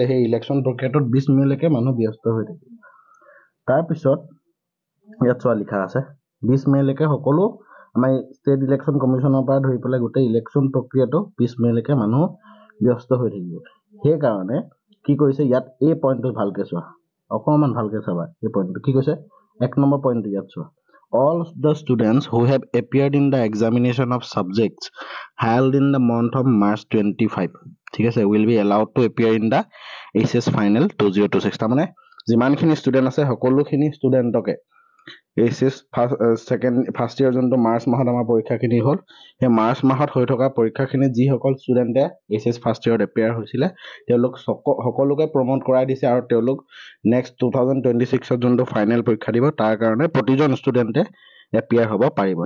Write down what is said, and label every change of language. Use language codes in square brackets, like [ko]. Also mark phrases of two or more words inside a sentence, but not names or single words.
[as] সেই ইলেকশ্যন প্ৰক্ৰিয়াটোত 20 মে'লৈকে মানুহ ব্যস্ত হৈ থাকিব। তাৰপিছত ইয়াত চোৱা লিখা আছে 20 মে'লৈকে সকলো আমাৰ [en] state election commissionৰ [as] পৰা ধৰি পেলাই গোটেই ইলেকশ্যন প্ৰক্ৰিয়াটো 20 মে'লৈকে মানুহ ব্যস্ত হৈ থাকিব। সেইকাৰণে কি কৰিছে ইয়াত, এই পইণ্টটো ভালকৈ চোৱা, অকণমান ভালকৈ চাবা। এই পইণ্টটো কি কৈছে, 1 নম্বৰ পইণ্টটো ইয়াত চোৱা, [en] all the students who have appeared in the examination of subjects held in the month of March 25, [as] ঠিক আছে, [en] will be allowed to appear in the HS final 2026। [as] তাৰমানে যিমানখিনি ষ্টুডেণ্ট আছে সকলোখিনি ষ্টুডেণ্টকে [en] HS first year [as] যোনটো মাৰ্চ মাহত আমাৰ পৰীক্ষাখিনি হ'ল, সেই মাৰ্চ মাহত হৈ থকা পৰীক্ষাখিনি যিসকল ষ্টুডেণ্টে [en] HS first yearত [as] এপিয়াৰ হৈছিলে তেওঁলোক সকলোকে প্ৰমোট কৰাই দিছে, আৰু তেওঁলোক নেক্সট 2026ত যোনটো ফাইনেল পৰীক্ষা দিব তাৰ কাৰণে প্ৰতিজন ষ্টুডেণ্টে এপিয়াৰ হ'ব পাৰিব।